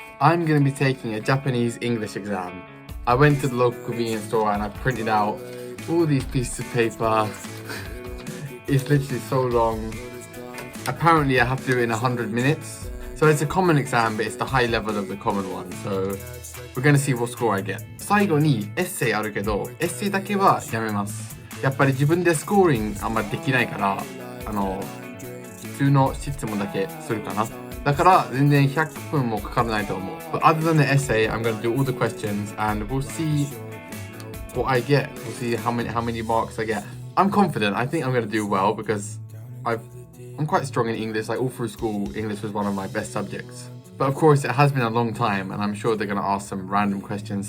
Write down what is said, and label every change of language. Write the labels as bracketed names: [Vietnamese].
[English] I'm gonna be taking a Japanese English exam. I went to the local convenience store and I printed out all these pieces of paper. It's literally so long. Apparently I have to do it in 100 minutes. So it's a common exam, but it's the high level of the common one. So we're gonna see what score I get. [Japanese] 最後にエッセイあるけど、エッセイだけはやめます。やっぱり自分でスコーリングあんまりできないから、普通の質問だけするかな。だから全然100分もかからないと思う。 [English] But other than the essay, I'm gonna do all the questions and we'll see what I get. We'll see how many marks I get. I'm confident. I think I'm gonna do well because I'm quite strong in English. Like all through school, English was one of my best subjects. But of course, it has been a long time, and I'm sure they're gonna ask some random questions.